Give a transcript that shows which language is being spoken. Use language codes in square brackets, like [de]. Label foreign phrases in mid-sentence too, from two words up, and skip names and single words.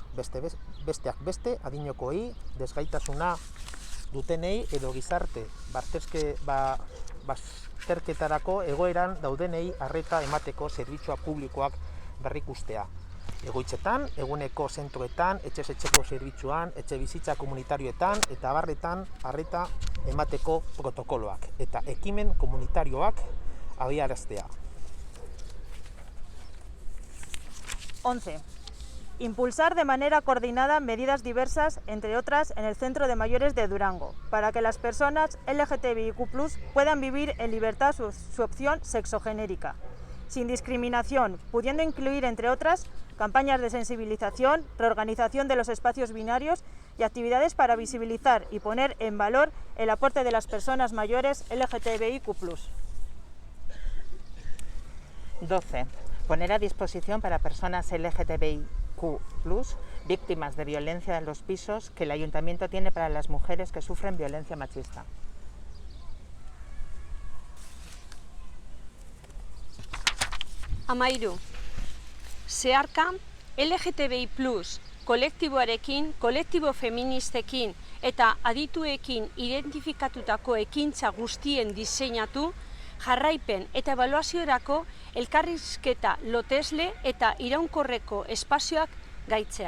[eu] Besteak beste adinokoei, desgaitasuna dutenei edo gizarte bazterketarako egoeran daudenei arreta emateko zerbitzua publikoak berrikustea. Egoitzetan, eguneko zentroetan, etxez-etxeko zerbitzuan, etxe bizitza komunitarioetan eta abarretan arreta emateko protokoloak eta ekimen komunitarioak abiaraztea. 11. [es] Impulsar de manera coordinada medidas diversas, entre otras, en el Centro de Mayores de Durango, para que las personas LGTBIQ+ puedan vivir en libertad su opción sexogenérica, sin discriminación, pudiendo incluir, entre otras, campañas de sensibilización, reorganización de los espacios binarios y actividades para visibilizar y poner en valor el aporte de las personas mayores LGTBIQ+. 12. Poner a disposición para personas LGTBIQ+, víctimas de violencia en los pisos que el Ayuntamiento tiene para las mujeres que sufren violencia machista. [eu] Amairu, zeharka LGTBI+, kolektiboarekin, kolektibo feministekin eta adituekin identifikatutako ekintza guztien diseinatu, jarraipen eta ebaluaziorako elkarrizketa lotesle eta iraunkorreko espazioak gaitzea.